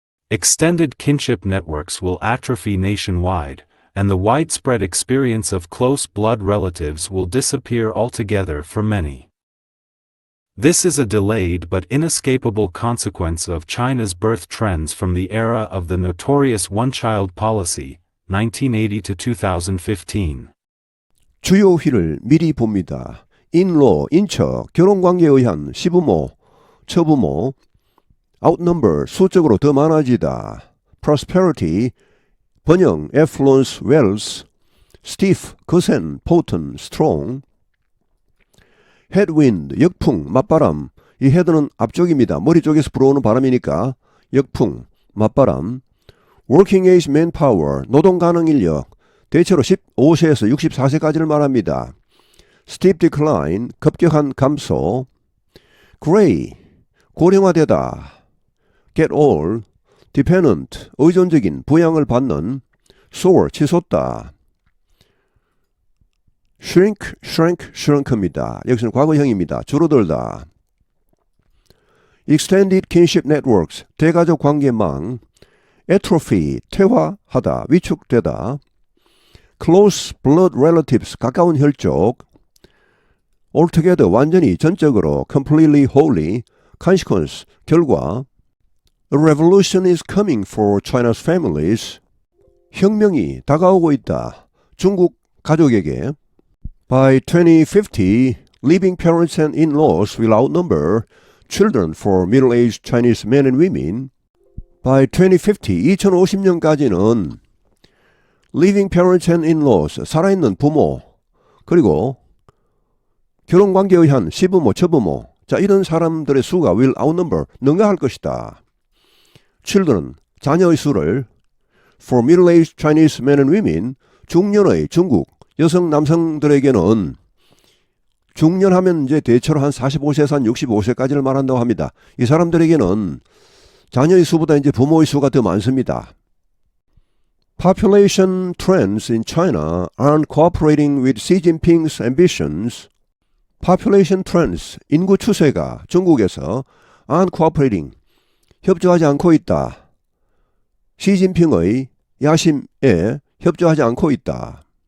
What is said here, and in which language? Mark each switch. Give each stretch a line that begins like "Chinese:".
English: Extended kinship networks will atrophy nationwide, and the widespread experience of close blood relatives will disappear altogether for many. This is a delayed but inescapable consequence of China's birth trends from the era of the notorious one-child policy, 1980 to 2015.
Korean: 주요 휘를 미리 봅니다. 인로, 인처, 결혼관계에 의한 시부모, 처부모, outnumber, 수적으로 더 많아지다.
English: prosperity, 번영, affluence, wealth, stiff, 거센, potent, strong.
Korean: headwind, 역풍, 맞바람. 이 head는 앞쪽입니다. 머리 쪽에서 불어오는 바람이니까 역풍, 맞바람.
English: working age manpower,
Korean: 노동 가능 인력. 대체로 15세에서 64세까지를 말합니다.
English: steep decline,
Korean: 급격한 감소. gray, 고령화되다.
English: get old,
Korean: dependent, 의존적인, 부양을 받는. soar, 치솟다.
English: shrink, shrank, shrunk입니다.
Korean: 여기서는 과거형입니다. 줄어들다.
English: extended kinship networks,
Korean: 대가족 관계망. atrophy, 퇴화하다, 위축되다.
English: close blood relatives,
Korean: 가까운 혈족.
English: altogether,
Korean: 완전히, 전적으로,
English: completely, wholly.
Korean: consequence, 결과.
English: A revolution is coming for China's families.
Korean: 혁명이 다가오고 있다. 중국 가족에게.
English: By 2050, living parents and in-laws will outnumber children for middle-aged Chinese men and women. By 2050,
Korean: 2050년까지는
English: living parents and in-laws,
Korean: 살아있는 부모, 그리고 결혼관계에 의한 시부모, 처부모, 자, 이런 사람들의 수가
English: will outnumber,
Korean: 능가할 것이다. children, 자녀의 수를
English: for middle-aged Chinese men and women,
Korean: 중년의 중국 여성 남성들에게는 중년하면 이제 대체로 한 45세에서 한 65세까지를 말한다고 합니다. 이 사람들에게는 자녀의 수보다 이제 부모의 수가 더 많습니다.
English: Population trends in China aren't cooperating with Xi Jinping's ambitions. Population trends,
Korean: 인구 추세가 중국에서
English: aren't cooperating,
Korean: 협조하지 않고 있다. 시진핑의 야심에 협조하지 않고 있다.